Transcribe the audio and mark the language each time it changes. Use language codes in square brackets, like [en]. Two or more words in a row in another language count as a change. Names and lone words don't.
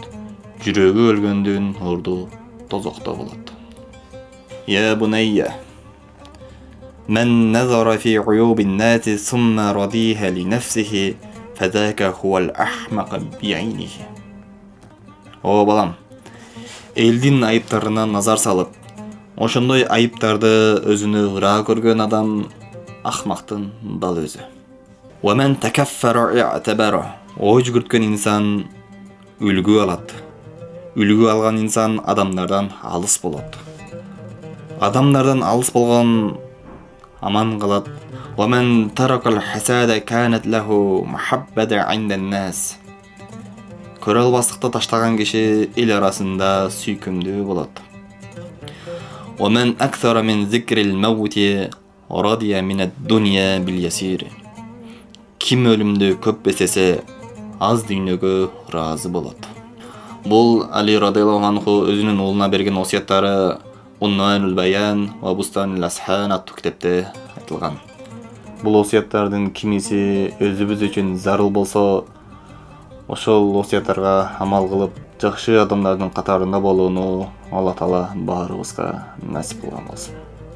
[ky] Жүрөгү өлгөндүн орду тозокто болот. [ar] يا بني. من نظر في عيوب الناس ثم رضيها لنفسه فذاك هو الأحمق بعينه. [ky] О балам, элдин айыптарына назар салып, ошондой айыптарды өзүнө ыраа көргөн адам акмактын дал өзү. [ar] ومن تكفر اعتبر. [ky] Ой жүгүрткөн инсан үлгү алат. Үлгү алган инсан адамдардан алыс болот. Адамдардан алыс болгон аман калат. [ar] ومن ترك الحساد كانت له محبة عند الناس. [ky] Көрө албастыкты таштаган киши эл арасында сүйкүмдүү болот. [ar] ومن أكثر من ذكر الموت رضي من الدنيا باليسير. [ky] Ким өлүмдү көп эсесе, аз дүйнөгө ыраазы болот. Бул Али [ar] رضي الله عنه [ky] өзүнүн уулуна берген осияттары Уннуанул Баян ва Бустанул Асхан аттуу китепте айтылган. Бул осуяттардын кимиси өзүбүз үчүн зарыл болсо, ошол осуяттарга амал кылып, жакшы адамдардын катарында болууну Алла Таала баарыбызга насип кылган болсун.